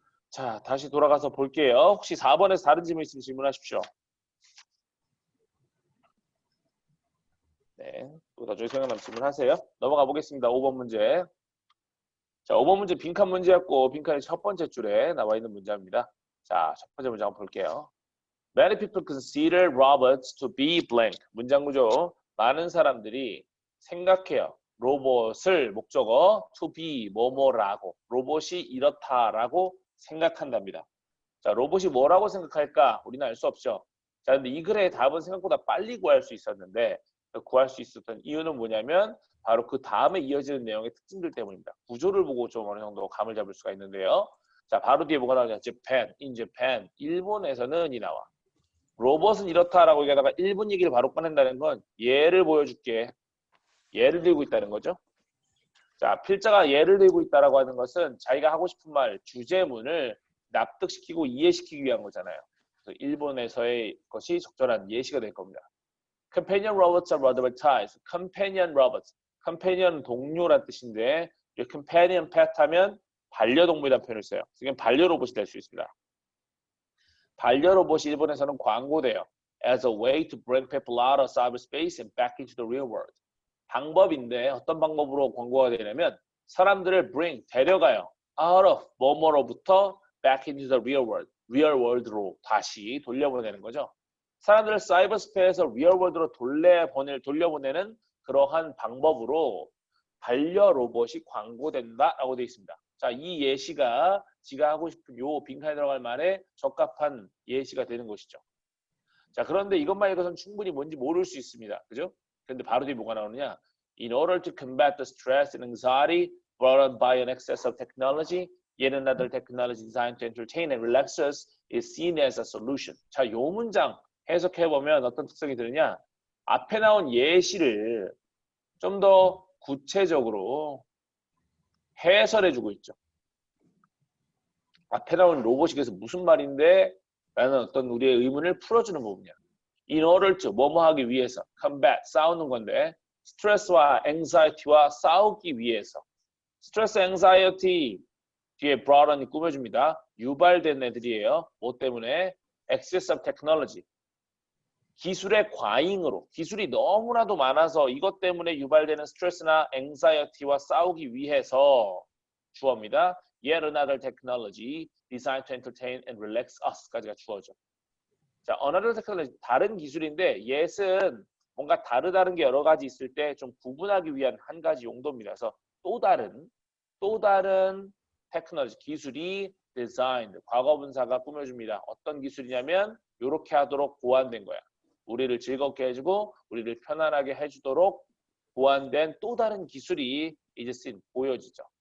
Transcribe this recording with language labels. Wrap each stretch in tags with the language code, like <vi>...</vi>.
<ko>자, 다시 돌아가서 볼게요. 혹시 4번에서 다른 질문 있으면 질문하십시오. 네, 또 나중에 생각나면 질문하세요. 넘어가 보겠습니다. 5번 문제. 자, 5번 문제 빈칸 문제였고 빈칸의 첫 번째 줄에 나와 있는 문제입니다. 자, 첫 번째 문제 한번 볼게요.</ko> <en>Many people consider robots to be blank.</en> <ko>문장 구조. 많은 사람들이 생각해요. 로봇을 목적어 to be 뭐뭐라고 로봇이 이렇다라고 생각한답니다. 자, 로봇이 뭐라고 생각할까? 우리는 알 수 없죠. 자, 근데 이 글의 답은 생각보다 빨리 구할 수 있었는데 구할 수 있었던 이유는 뭐냐면 바로 그 다음에 이어지는 내용의 특징들 때문입니다. 구조를 보고 좀 어느 정도 감을 잡을 수가 있는데요. 자, 바로 뒤에 뭐가 나오냐?</ko> <en>Japan, in Japan.</en> <ko>일본에서는 이 나와. 로봇은 이렇다라고 얘기하다가 일본 얘기를 바로 꺼낸다는 건 예를 보여줄게. 예를 들고 있다는 거죠. 자, 필자가 예를 들고 있다라고 하는 것은 자기가 하고 싶은 말, 주제문을 납득시키고 이해시키기 위한 거잖아요. 그래서 일본에서의 것이 적절한 예시가 될 겁니다.</ko> <en>Companion robots are advertised. Companion robots.</en> <ko>Companion 동료란 뜻인데 이 companion pet 하면 반려동물이라는 표현을 써요. 지금 반려로봇이 될 수 있습니다. 반려로봇이 일본에서는 광고돼요.</ko> <en>As a way to bring people out of cyberspace and back into the real world.</en> <ko>방법인데 어떤 방법으로 광고가 되냐면 사람들을 bring, 데려가요.</ko> <en>out of,</en> <ko>뭐뭐로부터</ko> <en>back into the real world, real world로</en> <ko>다시 돌려보내는 거죠. 사람들을 사이버스페이스에서 리얼월드로 돌려보내는 그러한 방법으로 반려 로봇이 광고된다라고 되어 있습니다. 자, 이 예시가 지가 하고 싶은 요 빈칸에 들어갈 말에 적합한 예시가 되는 것이죠. 자, 그런데 이것만 읽어서는 충분히 뭔지 모를 수 있습니다. 그죠? 그런데 바로 뒤에 뭐가 나오느냐?</ko> <en>In order to combat the stress and anxiety brought on by an excess of technology, yet another technology designed to entertain and relax us is seen as a solution.</en> <ko>자, 요 문장 해석해보면 어떤 특성이 드느냐? 앞에 나온 예시를 좀 더 구체적으로 해설해주고 있죠. 앞에 나온 로봇이 그래서 무슨 말인데? 라는 어떤 우리의 의문을 풀어주는 부분이야.</ko> <en>In order to,</en> <ko>뭐뭐 하기 위해서, combat, 싸우는 건데, 스트레스와 anxiety와 싸우기 위해서. 스트레스, anxiety 뒤에 brought on이 꾸며줍니다. 유발된 애들이에요. 뭐 때문에?</ko> <en>Excess of technology.</en> <ko>기술의 과잉으로 기술이 너무나도 많아서 이것 때문에 유발되는 스트레스나 anxiety와 싸우기 위해서 주어입니다.</ko> <en>Yet another technology designed to entertain and relax us</en> <ko>까지가 주어죠. 자, another technology 다른 기술인데 yet은 뭔가 다른 게 여러 가지 있을 때 좀 구분하기 위한 한 가지 용도입니다. 그래서 또 다른 테크놀로지 기술이 designed 과거분사가 꾸며줍니다. 어떤 기술이냐면 이렇게 하도록 고안된 거야. 우리를 즐겁게 해주고 우리를 편안하게 해주도록 고안된 또 다른 기술이 이제 보여지죠.</ko>